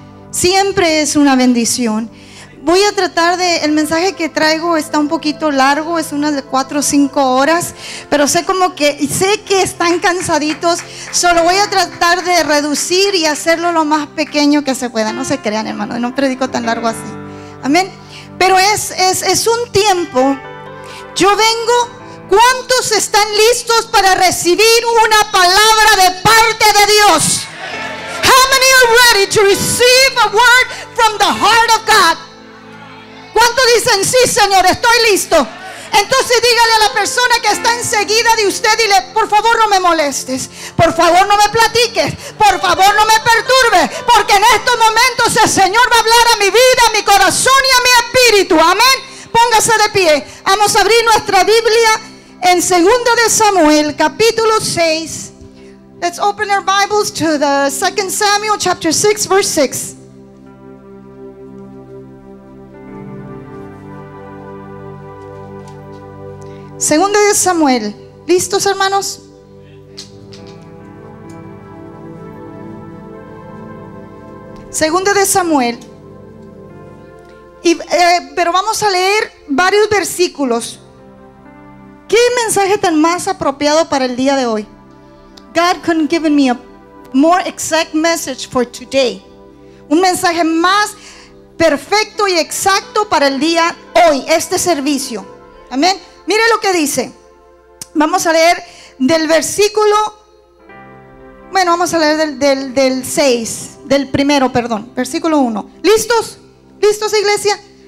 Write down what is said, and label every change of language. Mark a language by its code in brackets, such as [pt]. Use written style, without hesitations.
[es] Siempre es una bendición. Voy a tratar el mensaje que traigo está un poquito largo, es unas de 4 o 5 horas, pero sé que están cansaditos, solo voy a tratar de reducir y hacerlo lo más pequeño que se pueda. No se crean, hermano, no predico tan largo así. Amén. Pero es un tiempo. Yo vengo. ¿Cuántos están listos para recibir una palabra de parte de Dios? [en] How many are ready to receive a word from the heart of God? [es] ¿Cuántos dicen sí, Señor, estoy listo? Entonces dígale a la persona que está enseguida de usted, dile, por favor no me molestes, por favor no me platiques, por favor no me perturbes, porque en estos momentos el Señor va a hablar a mi vida, a mi corazón y a mi espíritu. Amén. Póngase de pie. Vamos a abrir nuestra Biblia en 2 de Samuel, capítulo 6. [en] Let's open our Bibles to the 2 Samuel chapter 6, verse 6. [es] Segunda de Samuel. ¿Listos, hermanos? Segunda de Samuel. Pero vamos a leer varios versículos. ¿Qué mensaje tan más apropiado para el día de hoy? [en] God couldn't give me a more exact message for today. [es] Un mensaje más perfecto y exacto para el día hoy, este servicio. Amén. Mire lo que dice. Vamos a leer del versículo. Bueno, vamos a leer del 6, del primero, perdón, versículo 1. ¿Listos? ¿Listos, iglesia?